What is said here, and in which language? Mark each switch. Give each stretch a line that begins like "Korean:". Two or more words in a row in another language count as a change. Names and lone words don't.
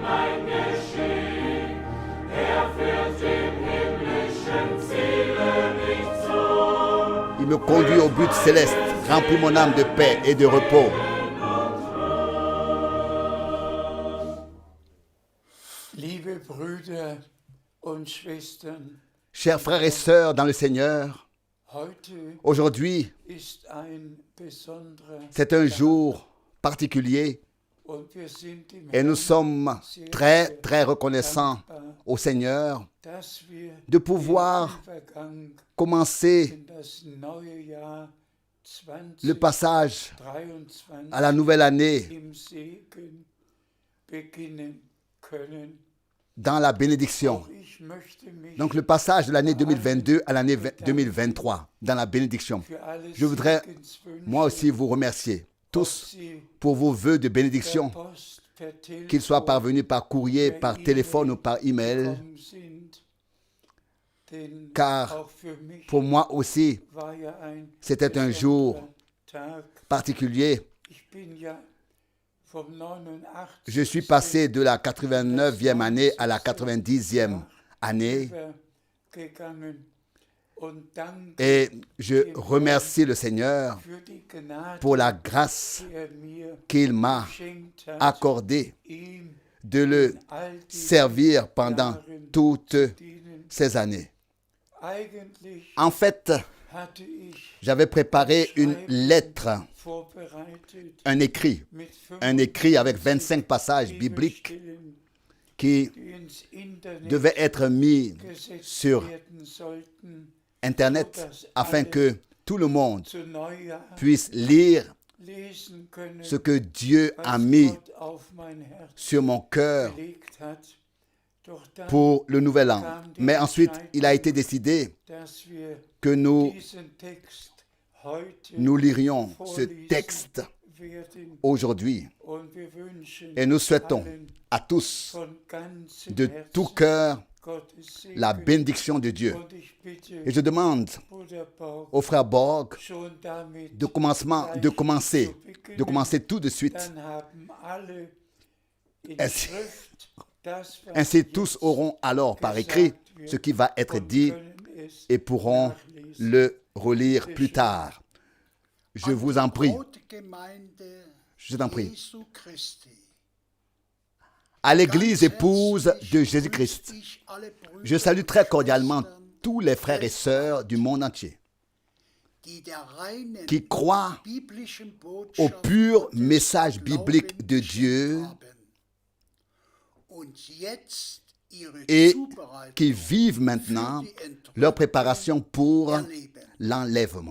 French: Il me conduit au but céleste, remplit mon âme de paix et de repos.
German: Liebe Brüder und Schwestern,
French: Chers frères et sœurs dans le Seigneur,
German: heute
French: aujourd'hui,
German: ist ein besonderer
French: c'est un jour particulier
German: und wir sind im
French: et nous
German: Herrn
French: sommes très reconnaissants au Seigneur
German: dass wir
French: de pouvoir
German: den Übergang
French: commencer
German: in das neue Jahr
French: le passage 2023 à la nouvelle année
German: im Segen beginnen können.
French: dans la bénédiction.
German: Auch ich möchte mich
French: Donc le passage de l'année 2022 à l'année 2023 dans la bénédiction.
German: für alle
French: Je voudrais
German: Segenswünsche,
French: moi aussi vous remercier tous
German: sie
French: pour vos vœux de
German: per
French: bénédiction,
German: Post, per
French: qu'ils soient
German: Telefon
French: parvenus par courrier, par téléphone ou par email,
German: gekommen sind. Denn
French: car
German: auch für mich
French: pour moi aussi,
German: war ja ein
French: c'était un jour
German: besonderer Tag.
French: particulier.
German: Ich bin ja vom 89.
French: Je suis passé de la 89e année à la 90e année
German: gegangen und danke
French: et je remercie le Seigneur
German: für die Gnade,
French: pour la grâce
German: die mir
French: qu'il m'a
German: geschenkt hat,
French: accordée
German: ihm
French: de le
German: all die
French: servir pendant toutes
German: dienen.
French: ces années.
German: Eigentlich
French: En fait,
German: hatte ich
French: j'avais préparé une lettre,
German: vorbereitet
French: un écrit
German: mit
French: avec 25 passages bibliques
German: Bibelstellen,
French: qui
German: die ins Internet
French: devaient être mis
German: gesetzt
French: sur
German: werden sollten,
French: Internet afin que tout le monde
German: zu Neujahr
French: puisse lire
German: lesen können,
French: ce que Dieu a
German: was
French: mis
German: Gott auf mein Herz
French: sur mon cœur
German: gelegt hat. Doch dann,
French: pour le nouvel an. Mais ensuite, il a été décidé
German: dass wir
French: que nous
German: diesen Text heute
French: lirions ce
German: vorlesen
French: texte
German: werden
French: aujourd'hui.
German: und wir wünschen
French: Et nous souhaitons
German: allen
French: à tous
German: von ganzem
French: de
German: Herzen
French: tout cœur
German: Gottes Segen.
French: la bénédiction de Dieu.
German: Und ich bitte
French: Et je demande
German: Bruder Borg,
French: au frère Borg
German: schon damit
French: de commencer tout de suite.
German: dann haben alle in
French: Ainsi-
German: Schrift das, was
French: Ainsi tous auront alors par écrit ce qui va être dit et pourront le relire plus tard. Je vous en prie, je t'en prie. À l'église épouse de Jésus-Christ, je salue très cordialement tous les frères et sœurs du monde entier qui croient au pur message biblique de Dieu et qui vivent maintenant leur préparation pour l'enlèvement.